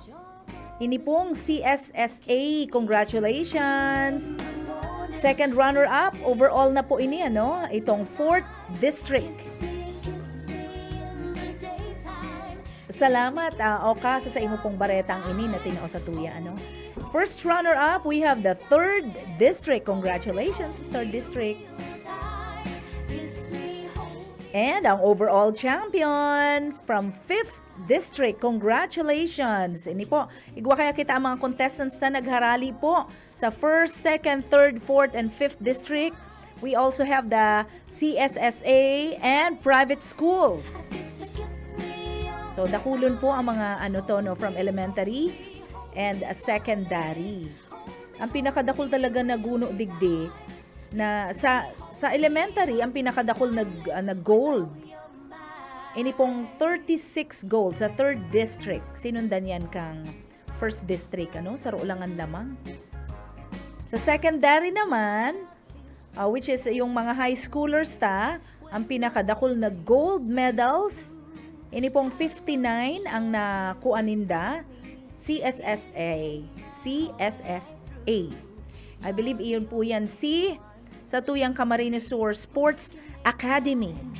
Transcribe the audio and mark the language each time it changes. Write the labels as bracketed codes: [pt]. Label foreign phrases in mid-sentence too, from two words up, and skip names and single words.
[bik] Ini pong CSSA. Congratulations! [en] Second runner-up, [bik] overall na po ini, itong 4th District. Salamat, Oka, sa imo pong baretang ini na tinao sa tuya, [en] First runner-up, we have the 3rd District. Congratulations, 3rd District. And ang overall champion from 5th District. [bik] Congratulations! Ini po, igwa kaya kita ang mga contestants na nagharali po sa 1st, 2nd, 3rd, 4th, and 5th District. [en] We also have the CSSA and private schools. So, [bik] dakulon po ang mga [en] from elementary and secondary. [bik] Ang pinakadakul talaga na guno digdi na sa elementary ang pinakadakol na gold. Ini pong 36 gold sa 3rd district. Sinundan yan kang 1st district sa Ruulangan lamang. Sa secondary naman, [en] which is [tl] yung mga [en] high schoolers [bik] ang pinakadakol na [en] gold medals. [bik] Ini pong 59 ang nakuaninda CSSA. [en] I believe [bik] iyon po yan sa tuyang Camarines Sur Sports Academy.